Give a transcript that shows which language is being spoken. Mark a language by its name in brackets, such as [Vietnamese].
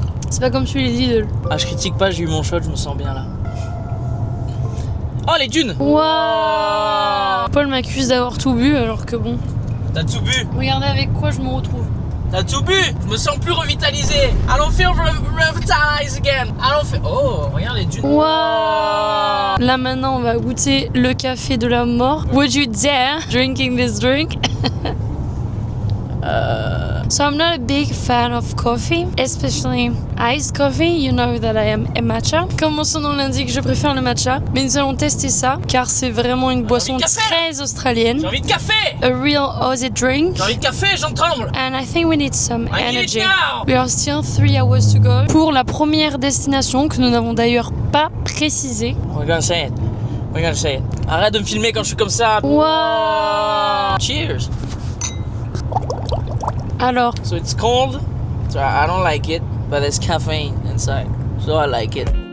[French] C'est pas comme celui des Lidl. Ah, je critique pas, j'ai eu mon shot, je me sens bien là. Oh, les dunes! Waouh! Paul m'accuse d'avoir tout bu alors que bon. T'as tout bu? Regardez avec quoi je me retrouve. T'as tout bu? Je me sens plus revitalisé. [English] I don't feel revitalized again. [French] Oh, regarde les dunes. Waouh! Là maintenant on va goûter le café de la mort. [English] Would you dare drinking this drink? So I'm not a big fan of coffee, especially iced coffee. You know that I am a matcha. [French] Comme mon son nom l'indique, je préfère le matcha. Mais nous allons tester ça, car c'est vraiment une boisson très australienne. J'ai envie de café! [English] A real Aussie drink. [French] J'ai envie de café, j'en tremble! [English] And I think we need some I need energy. it now! We are still 3 hours to go [French] pour la première destination que nous n'avons d'ailleurs pas précisée. [English] We're gonna say it. We're gonna say it. [French] Arrête de me filmer quand je suis comme ça. Wow. [English] Cheers! [French] Alors, [English] So it's cold, so I don't like it, but there's caffeine inside, so I like it.